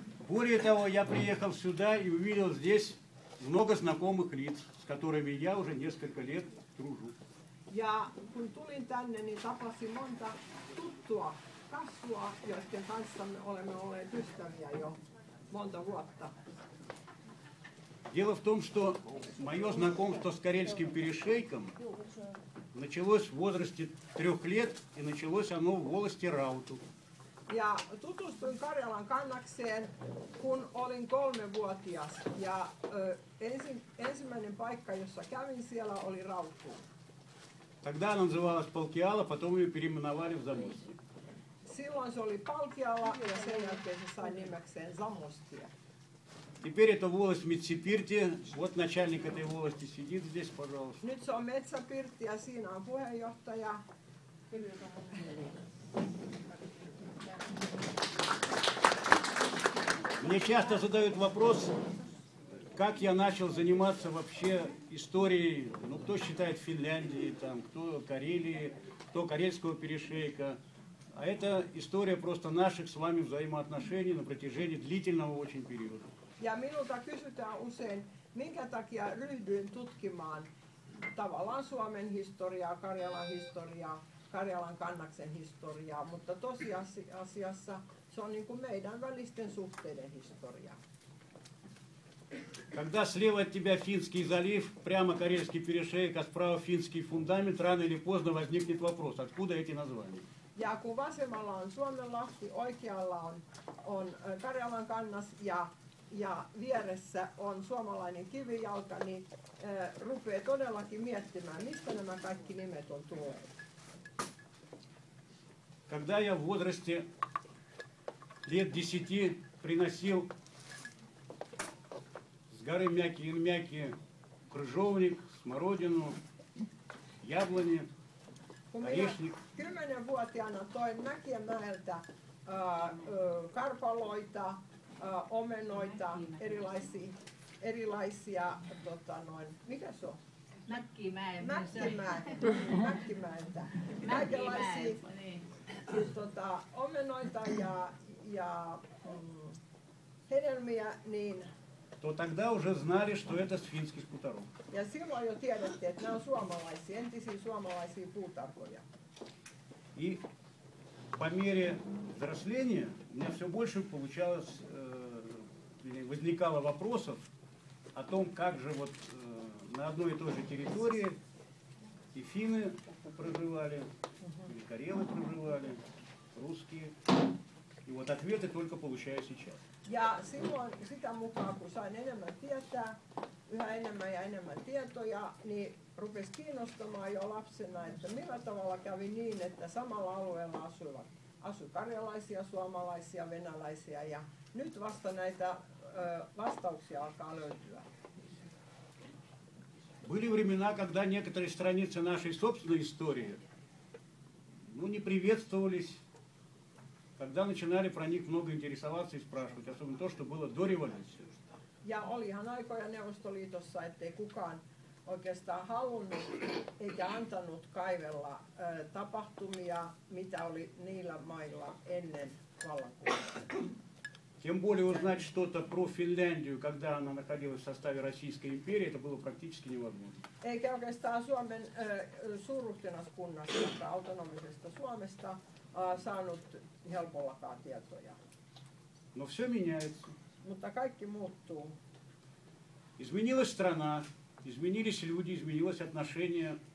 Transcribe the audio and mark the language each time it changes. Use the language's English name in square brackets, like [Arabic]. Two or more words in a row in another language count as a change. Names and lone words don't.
[Russian] Более того, я приехал сюда и увидел здесь много знакомых лиц, с которыми я уже несколько лет дружу. [Finnish] Ja kun tulin tänne, niin tapasin monta tuttua kasvua, joiden kanssa me olemme olleet ystäviä jo monta vuotta. [Russian] Дело в том, что мое знакомство с карельским перешейком началось в возрасте 3 лет, и началось оно в волости Рауту. [Finnish] Ja tutustuin Karjalan kannakseen, kun olin 3-vuotias. Ja ensimmäinen paikka, jossa kävin siellä, oli Rautu. [Russian] Тогда она называлась Полкиала, потом ее переименовали в Замостье. [Finnish] Silloin se oli Palkialla ja sen jälkeen se sai nimekseen Zamostia. [Russian] Теперь это волость Митсипирти. Вот начальник этой волости сидит здесь, пожалуйста. [Finnish] Nyt se on Metsäpirtti ja siinä on puheenjohtaja. [Russian] Мне часто задают вопрос, как я начал заниматься вообще историей, ну, кто считает Финляндии, там, кто Карелии, кто Карельского перешейка. А это история просто наших с вами взаимоотношений на протяжении длительного очень периода. [Finnish] Ja minulta kysytään usein, minkä takia ryhdyin tutkimaan tavallaan Suomen historiaa, Karjalan kannaksen historiaa, mutta tosiasiassa se on niin kuin meidän välisten suhteiden historia. [Russian] Когда слева от тебя Финский залив, прямо Карельский перешеек, а справа Финский фундамент, рано или поздно возникнет вопрос, откуда эти названия. [Finnish] Ja kun vasemmalla on Suomenlahti, oikealla on Karjalan kannas ja vieressä on suomalainen kivijalka, niin rupeaa todellakin miettimään, mistä nämä kaikki nimet on tulleet. [Russian] Когда я в возрасте лет 10 приносил с горы Мяки-Инмяки крыжовник, смородину, яблони, орешник. [Finnish] 10-vuotiaana toin Mäkienmäeltä karpaloita, omenoita, erilaisia mikä se on? Mäkkimäeltä. Kaikenlaisia omenoita ja hedelmiä, niin [Russian] То тогда уже знали, что это с финских хуторов. [Finnish] ja silloin jo tiedettiin, että nämä on suomalaisia, entisiä suomalaisia puutarhoja. [Russian] И по мере взросления у меня все больше получалось, возникало вопросов о том, как же вот на одной и той же территории и финны проживали, и карелы проживали, русские. И вот ответы только получаю сейчас. [Finnish] Ja silloin sitä mukaan, kun sain enemmän tietää, yhä enemmän ja enemmän tietoja, niin rupesi kiinnostamaan jo lapsena, että millä tavalla kävi niin, että samalla alueella asui karjalaisia, suomalaisia, venäläisiä ja nyt vasta näitä vastauksia alkaa löytyä. [Russian] Были времена, когда некоторые страницы нашей собственной истории не приветствовались, когда начинали про них много интересоваться и спрашивать, особенно то, что было до революции. [Finnish] Ja olihan aikoja Neuvostoliitossa, ettei kukaan oikeastaan halunnut eikä antanut kaivella tapahtumia, mitä oli niillä mailla ennen vallankumousta. [Russian] Тем более узнать что-то про Финляндию, когда она находилась в составе Российской империи, это было практически невозможно. [Finnish] Eikä oikeastaan Suomen suurruhtinaskunnasta, autonomisesta Suomesta, saanut helpollakaan tietoja. [Russian] Но все меняется. [Finnish] Mutta kaikki muuttuu. [Russian] Изменилась страна, изменились люди, изменилось отношение